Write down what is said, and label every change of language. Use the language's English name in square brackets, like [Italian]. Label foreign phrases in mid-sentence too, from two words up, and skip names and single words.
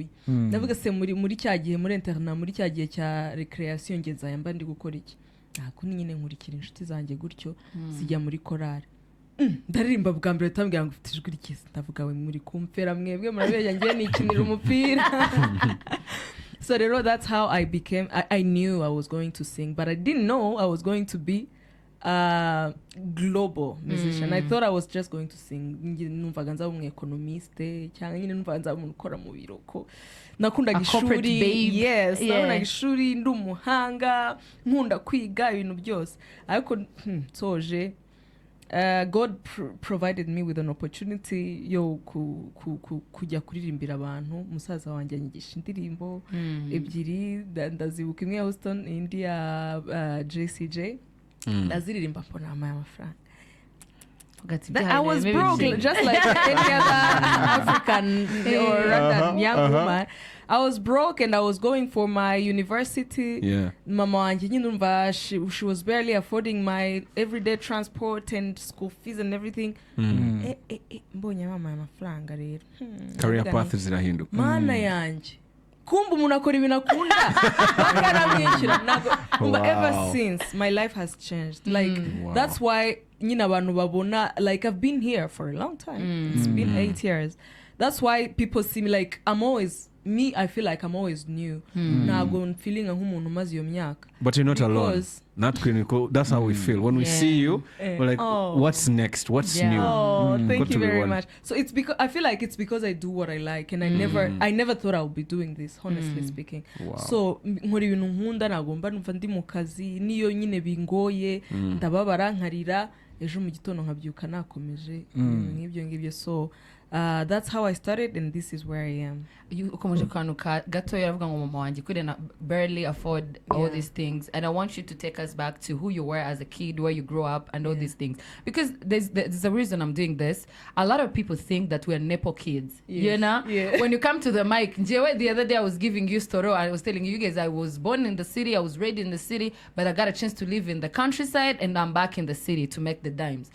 [Kinyarwanda] Ndavuga se muri cya gihe muri interna, muri cya gihe cya recreation ngeza yamba ndi gukora iki? Nako nyine nkurikira inshuti zanjye gutyo zijya muri chorale. Ndaririmba bwa mbere tambwira ngo ufite ijwi ryiza, ndavuga we muri kumfera mwebwe murabeya ngiye nikinira umupira. [English] So that's how I became. I knew I was going to sing, but I didn't know I was going to be a global musician. I thought I was just going to sing. [Kinyarwanda] Numvaga nzaba umu-economiste cyangwa nyine numvaga nzaba umuntu ukora mu biro ko nakundaga ishuri. Yes, nakundaga ishuri, ndi umuhanga, nkunda kwiga ibintu byose. Ariko soje [English] God provided me with an opportunity [Kinyarwanda] yo kujya kuririmbira abantu. Musaza wanjye anyigisha indirimbo ebyiri, ndazibuka imwe ya Houston, indi ya JCJ. Ndaziririmba mbona amafaranga. [English] I was broke, just like any other African or Rwandan young woman. I was broke and I was going for my university. Yeah. [Kinyarwanda] Mama wanjye nyine umva, [English] she was barely affording my everyday transport and school fees and everything. [Kinyarwanda] Mbonye mama amafaranga rero. Career path zirahinduka. Mana yanjye. Kumba umuntu akora ibintu akunda bakaramwishyura. [English] Ever since, my life has changed. Like, that's why [Kinyarwanda] nyine abantu babona, [English] like, I've been here for a long time. It's been 8 years. That's why people see me like I feel like I'm always new. [Kinyarwanda] Ntabwo feeling nk'umuntu umaze iyo myaka. [English] But you're not alone. Not clinical. That's how we feel when we see you. We're like, what's next? What's new? Oh, thank you very much. So it's because I feel like it's because I do what I like, and I never thought I would be doing this, honestly speaking. Wow. [Kinyarwanda] So nkora ibintu nkunda, ntabwo mba numva ndi mu kazi niyo nyine bingoye, ndababara nkarira, ejo mu gitondo nkabyuka nakomeje nk'ibyo. [English] So That's how I started, and this is where I am. [Kinyarwanda] ukomeje kantu gato yaravuga ngo mama wanjye [English] couldn't barely afford all these things, and I want you to take us back to who you were as a kid, where you grew up, and all these things, because there's a reason I'm doing this. A lot of people think that we're Nepo kids, you know. When you come to the mic, the other day I was giving you story, I was telling you guys I was born in the city, I was raised in the city, but I got a chance to live in the countryside, and I'm back in the city to make the dimes.